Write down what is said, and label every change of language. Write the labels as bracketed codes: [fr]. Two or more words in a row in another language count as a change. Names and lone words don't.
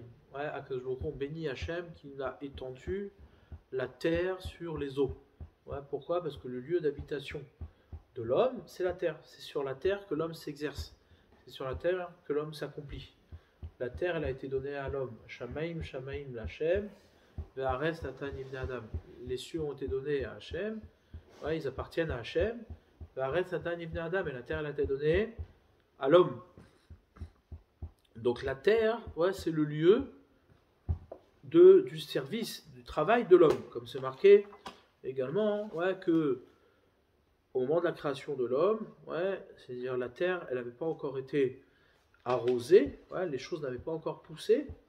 [fr] Ouais, [he] הקדוש ברוך הוא, [fr] on bénit Hachem qui a étendu la terre sur les eaux. Ouais, pourquoi? Parce que le lieu d'habitation de l'homme, c'est la terre. C'est sur la terre que l'homme s'exerce. C'est sur la terre que l'homme s'accomplit. La terre, elle a été donnée à l'homme. [he] השמים שמים לה. והארץ נתן לבני אדם. [fr] Les cieux ont été donnés à Hachem. Ouais, ils appartiennent à Hachem. [he] והארץ נתן לבני אדם. [fr] Et la terre, elle a été donnée à l'homme. Donc la terre, ouais, c'est le lieu du service, du travail de l'homme. Comme c'est marqué également, ouais, que au moment de la création de l'homme, ouais, c'est-à-dire la terre, elle n'avait pas encore été arrosée, ouais, les choses n'avaient pas encore poussé.